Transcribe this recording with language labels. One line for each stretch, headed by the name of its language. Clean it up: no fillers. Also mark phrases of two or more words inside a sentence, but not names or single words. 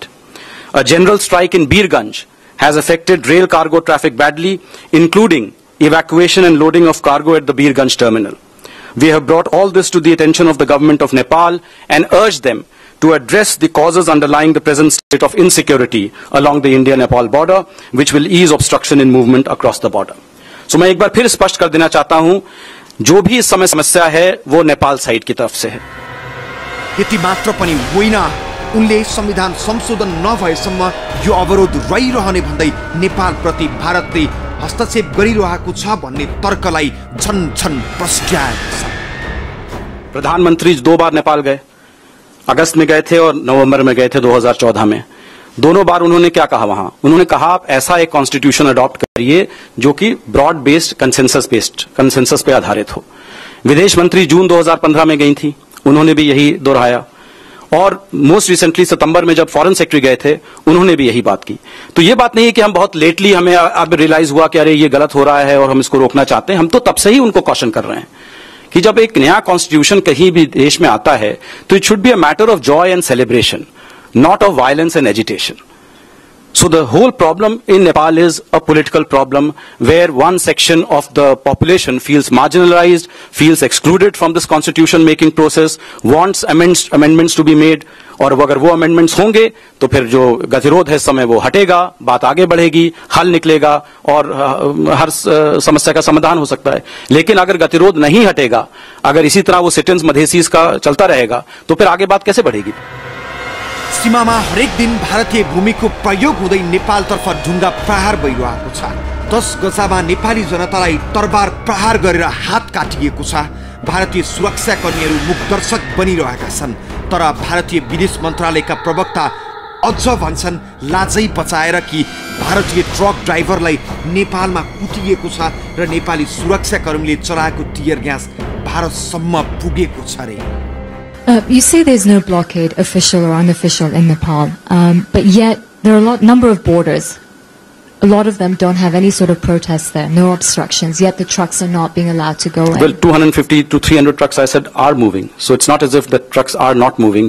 English: A general strike in Birganj has affected rail cargo traffic badly, including evacuation and loading of cargo at the Birganj terminal. We have brought all this to the attention of the government of Nepal and urged them to address the causes underlying the present state of insecurity along the India-Nepal border, which will ease obstruction in movement across the border.
Hindi: So मैं एक बार फिर स्पष्ट कर देना चाहता हूं, जो भी इस समय समस्या है वो नेपाल साइड की तरफ से है.
Nepali: यति मात्र पनि होइन, उनले संविधान संशोधन नभएसम्म यो अवरोध रहिरहने भन्दै नेपाल प्रति भारतले हस्तक्षेप गरिरहेको छ भन्ने तर्कलाई झन प्रस्ट्याएको छ.
Hindi: प्रधानमंत्री 2 बार नेपाल गए, अगस्त में गए थे और नवंबर में गए थे 2014 में. दोनों बार उन्होंने क्या कहा वहां? उन्होंने कहा आप ऐसा एक
English: constitution adopt
Hindi: करिए जो कि
English: broad based consensus
Hindi: पे आधारित हो. विदेश मंत्री जून 2015 में गई थी, उन्होंने भी यही दोहराया. और
English: most recently
Hindi: सितंबर में जब
English: foreign secretary
Hindi: गए थे, उन्होंने भी यही बात की. तो ये बात नहीं है कि हम बहुत लेटली हमें अब रियलाइज हुआ कि अरे ये गलत हो रहा है और हम इसको रोकना चाहते हैं. हम तो तब से ही उनको कॉशन कर रहे हैं कि जब एक नया कॉन्स्टिट्यूशन कहीं भी देश में आता है तो
English: it should be a matter of joy and celebration, not of violence and agitation.
Hindi: So the whole problem in Nepal is a political problem where one section of the population feels marginalized, feels excluded from this constitution making process, wants amendments to be made, और अगर वो amendments होंगे तो फिर जो गतिरोध है इस समय वो हटेगा, बात आगे बढ़ेगी, हल निकलेगा और हर समस्या का समाधान हो सकता है. लेकिन अगर गतिरोध नहीं हटेगा, अगर इसी तरह वो सिटिजन्स मधेसीज का चलता रहेगा तो फिर आगे बात कैसे बढ़ेगी?
Nepali: सीमामा हरेक दिन भारतीय भूमिको प्रयोग हुँदै नेपालतर्फ ढुङ्गा प्रहार भइरहेको छ. 10 गजामा नेपाली जनतालाई तरबार प्रहार गरेर हात काटिएको छ. भारतीय सुरक्षाकर्मीहरू मुखदर्शक बनिरहेका छन्. तर भारतीय विदेश मन्त्रालयका प्रवक्ता अझ भन्छन् लाजै बचाएर कि भारतीय ट्रक ड्राइभरलाई नेपालमा कुटिएको छ र नेपाली सुरक्षाकर्मीले चलाएको टियर ग्यास भारतसम्म पुगेको छ रे.
English: You say there's no blockade, official or unofficial, in Nepal, but yet there are number of borders. A lot of them don't have any sort of protests there, no obstructions, yet the trucks are not being allowed to go in. Well, 250 to 300 trucks, I said, are moving. So it's not as if the trucks are not moving.